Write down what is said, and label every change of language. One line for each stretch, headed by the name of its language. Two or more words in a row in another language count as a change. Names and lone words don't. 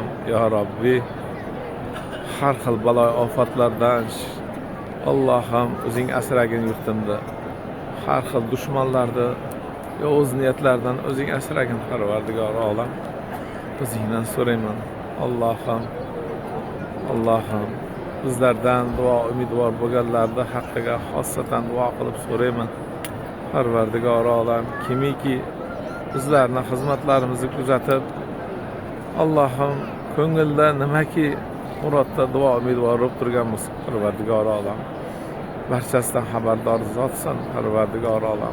Uzbek: Ya Rabbi, har xil balo ofatlardan Allah'ım o'zing asragin yurtimda. Har xil dushmanlarni yovuz niyatlardan o'zing asragin, Parvardigor olam. O'zingdan so'rayman, Allah'ım bizlerden dua umidvor bo'lganlarni haqqiga xossatan duo qilib so'rayman, Parvardigor olam. Kimiki bizlarning xizmatlarimizni kuzatib, Allah'ım ko'ngilda nimaki murodda duo umidvor bo'lib turgan bo'lsa, Parvardigor olam, barchasidan xabardor zotsan, Parvardigor olam.